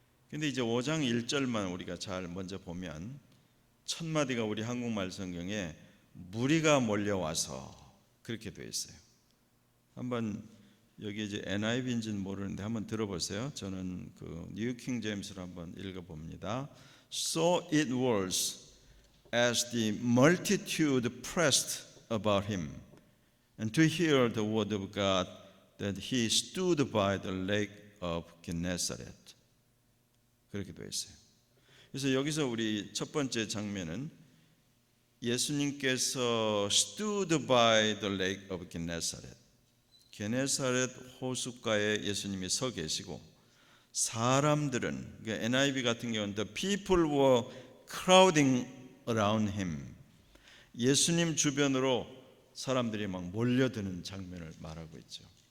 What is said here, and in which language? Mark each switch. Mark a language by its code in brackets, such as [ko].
[ko] 근데 이제 5장 1절만 우리가 잘 먼저 보면 첫 마디가 우리 한국말 성경에 무리가 몰려와서 그렇게 되어 있어요. 한번 여기 이제 NIV인지는 모르는데 한번 들어보세요. 저는 그 뉴 킹 제임스로 한번 읽어봅니다. [en] So it was as the multitude pressed about him and to hear the word of God that he stood by the lake of Gennesaret. [ko] 그렇게 되어 있어요. 그래서 여기서 우리 첫 번째 장면은 예수님께서 [en] stood by the lake of Gennesaret, [ko] 게네사렛 호숫가에 예수님이 서 계시고, 사람들은, NIV 같은 경우는 [en] the people were crowding around him, [ko] 예수님 주변으로 사람들이 막 몰려드는 장면을 말하고 있죠.